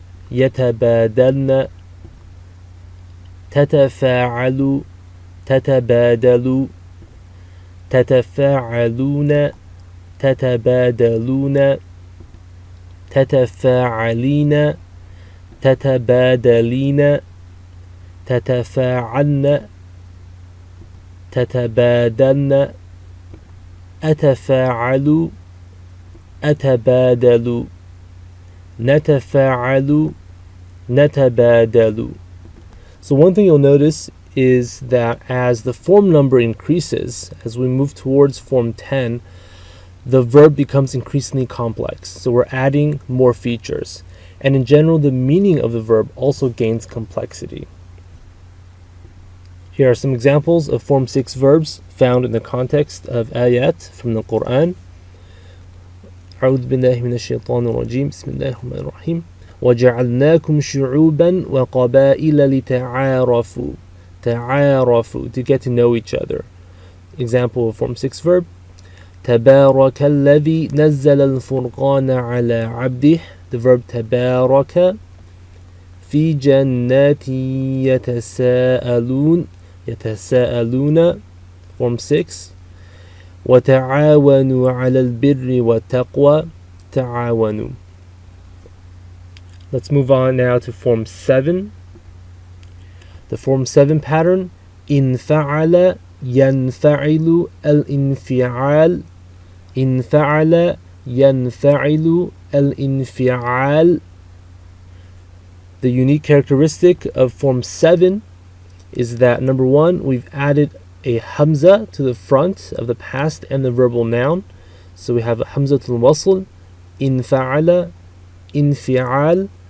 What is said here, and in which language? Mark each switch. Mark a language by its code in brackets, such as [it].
[ar] يتبادلن تتفاعل تتبادل تتفاعلون تتبادلون تتفاعلين تتبادلين تتفاعلن تتبادلن أتفاعل أتبادل نتفاعل نتبادل. [en] So one thing you'll notice is that as the form number increases, as we move towards form 10, the verb becomes increasingly complex. So we're adding more features. And in general, the meaning of the verb also gains complexity. Here are some examples of Form 6 verbs found in the context of ayat from the Quran. [ar] أعوذ بالله من الشيطان الرجيم بسم الله الرحمن الرحيم وجعلناكم شعوبا وقبائل لتعارفوا تعارفوا [en] to get to know each other. Example of Form 6 verb [ar] تبارك الذي نزل الفرقان على عبده. [en] The verb [ar] تبارك في جنات يتساءلون يتساءلون. Form 6 وتعاونوا على البر والتقوى تعاونوا. [en] Let's move on now to Form 7. The Form 7 pattern [ar] انفعل ينفعل الانفعال انفعل ينفعل الانفعال. [en] The unique characteristic of Form 7 is that number one, we've added a hamza to the front of the past and the verbal noun. So we have a hamzatul wasl, infa'ala, infi'al.